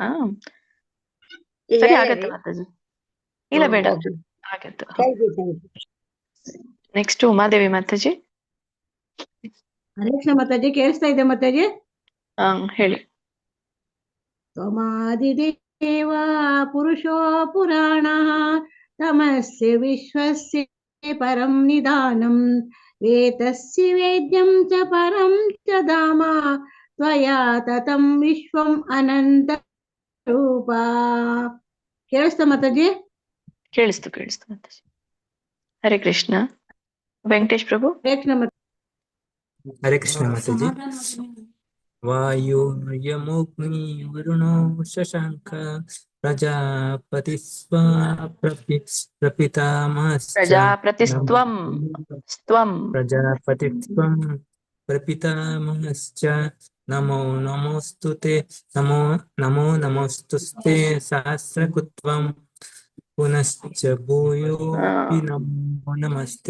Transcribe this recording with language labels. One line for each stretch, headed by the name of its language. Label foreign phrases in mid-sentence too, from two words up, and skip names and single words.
Kannada: ಸರಿ ಆಗತ್ತೆ ಮಾತಾಜಿ. ಇಲ್ಲ ಬೇಡ ಆಗತ್ತೆ. ನೆಕ್ಸ್ಟ್ ಉಮಾದೇವಿ ಮಾತಾಜಿ. ಹರೇ ಕೃಷ್ಣ ಮಾತಾಜಿ, ಕೇಳಿಸ್ತಾ ಇದೆ ಮಾತಾಜಿ? ಹೇಳಿ.
Sanskrit: ತ್ವಮಾದಿದೇವ ಪುರುಷೋ ಪುರಾಣ ತಮಸ್ಯ ವಿಶ್ವಸ್ಯ ಪರಂ ನಿಧಾನಂ ವೇತಸ್ಯ ವೇದ್ಯಂ ಚ ಪರಂ ಚ ಧಾಮ ತ್ವಯಾ ತತಂ ವಿಶ್ವಂ ಅನಂತ ರೂಪ.
Kannada: ಕೇಳಿಸ್ತಾ ಮಾತಾಜಿ? ಕೇಳಿಸ್ತು ಮಾತಾಜಿ. ಹರೇ ಕೃಷ್ಣ. ವೆಂಕಟೇಶ್ ಪ್ರಭು. ಹರೇ ಕೃಷ್ಣ ಮಾತಾಜಿ.
Sanskrit: ವಾಯುರ್ಯಮೋಗ್ನಿ ವರುಣೋ ಶಶಾಂಕ ಪ್ರಜಾಪತಿಸ್ತ್ವಂ ಪ್ರಪಿತಾಮಹಶ್ಚ ನಮೋ ನಮೋಸ್ತುತೆ ಸಹಸ್ರಕೃತ್ವಂ ಪುನಶ್ಚ ಭೂಯೋಪಿ ನಮೋ ನಮಸ್ತೆ.